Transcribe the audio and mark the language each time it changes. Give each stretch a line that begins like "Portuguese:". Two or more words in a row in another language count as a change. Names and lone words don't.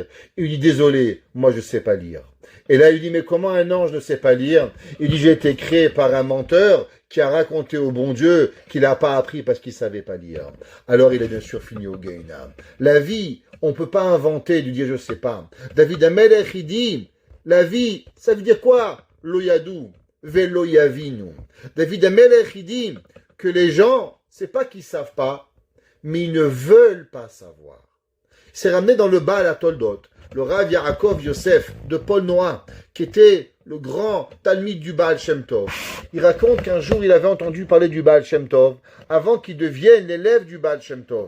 French: Il lui dit, désolé, moi je sais pas lire. Et là, il dit, mais comment un ange ne sait pas lire? Il dit, j'ai été créé par un menteur qui a raconté au bon Dieu qu'il n'a pas appris parce qu'il savait pas lire. Alors, il a bien sûr fini au Gehinam. La vie, on peut pas inventer du dire je sais pas. David Amelech, il dit, la vie, ça veut dire quoi?
Hebrew: לא ידעו ולא יבינו.
French: David Amelech, il dit que les gens, c'est pas qu'ils savent pas, mais ils ne veulent pas savoir. C'est ramené dans le Baal à Toldot. Le Rav Yaakov Yosef de Paul Noah, qui était le grand Talmide du Baal Shem Tov. Il raconte qu'un jour, il avait entendu parler du Baal Shem Tov, avant qu'il devienne l'élève du Baal Shem Tov.